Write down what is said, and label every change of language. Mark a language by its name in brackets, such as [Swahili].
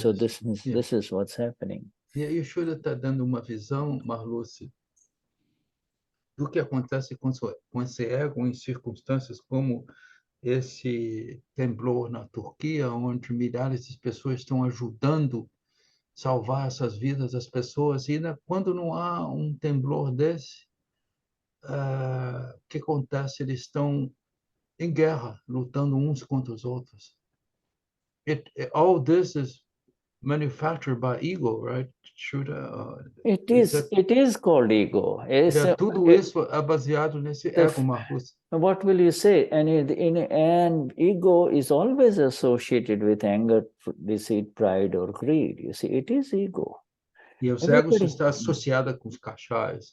[English] so this is what's happening. [Portuguese] E aí o Shuddha está dando uma visão, Marluce, do que acontece com esse ego em circunstâncias como esse temblor na Turquia, onde milhares de pessoas estão ajudando salvar essas vidas das pessoas. E quando não há um temblor desse, o que acontece? Eles estão em guerra, lutando uns contra os outros. [English] All this is manufactured by ego, right? It is called ego. [Portuguese] Tudo isso é baseado nesse ego, Marcos. [English] What will you say? And ego is always associated with anger, deceit, pride, or greed. You see, it is ego. [Portuguese] E os egos está associada com os kashays.